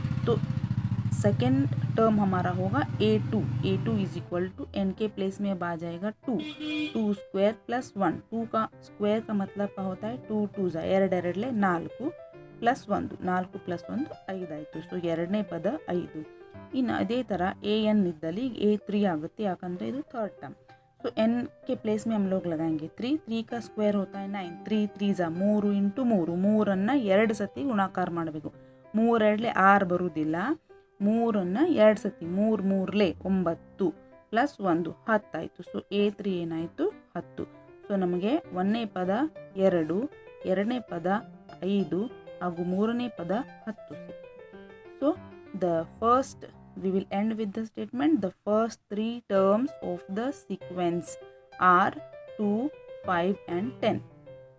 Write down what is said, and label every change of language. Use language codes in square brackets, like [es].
[hi] तो second term हमारा होगा a2 = n के प्लेस में अब आ जाएगा 2 2² + 1. 2 का स्क्वायर का मतलब क्या होता है, 2 2 2 4 +1 4 + 1 5 [kn] ಆಯಿತು. ಸೊ ಎರಡನೇ ಪದ 5. ಇನ್ನು ಅದೇ ಥರ an ಇದ್ದಲ್ಲಿ a3 ಆಗುತ್ತೆ, ಯಾಕಂದರೆ ಇದು ಥರ್ಡ್ ಟರ್ಮ್. [hi] तो n के प्लेस में हम लोग लगाएंगे 3 3 का स्क्वायर होता है 9 3 3 3 × 3 [kn] 3ಅನ್ನು 2 ಸತಿ ಗುಣಾಕಾರ ಮಾಡಬೇಕು. 3 2 6 ಬರುವುದಿಲ್ಲ, 3ಅನ್ನು 2 ಸತಿ 3 3 9 + 1 10 ಆಯಿತು. ಸೊ a3 ಏನಾಯಿತು 10. ಸೊ ನಮಗೆ ಒಂದನೇ ಪದ 2, ಎರಡನೇ ಪದ 5 ಹಾಗೂ ಮೂರನೇ ಪದ 10 ಸಿಕ್ತು. So the first [en] we will end with the statement, the first 3 terms of the sequence are 2 5 and 10.